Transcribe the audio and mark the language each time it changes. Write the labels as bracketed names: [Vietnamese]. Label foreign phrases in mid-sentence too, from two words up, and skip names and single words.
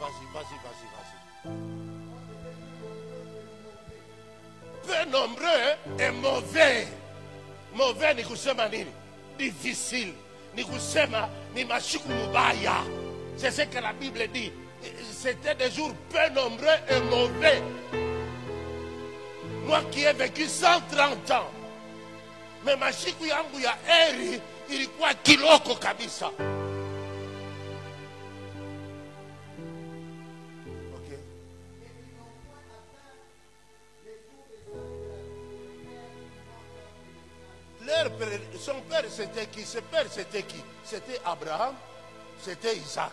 [French] Vas-y, vas-y, vas-y. Peu nombreux et mauvais. [Swahili] Mauvais ni kusema nini? Difficile. Ni kusema ni mashiku mubaya. [French] C'est ce que la Bible dit. C'était des jours peu nombreux et mauvais. Moi qui ai vécu 130 ans. [Swahili] Mais mashiku yangu ya heri ilikuwa kiloko kabisa. Ok. [French] Son père c'était qui? Son père c'était qui? C'était Abraham, c'était Isaac.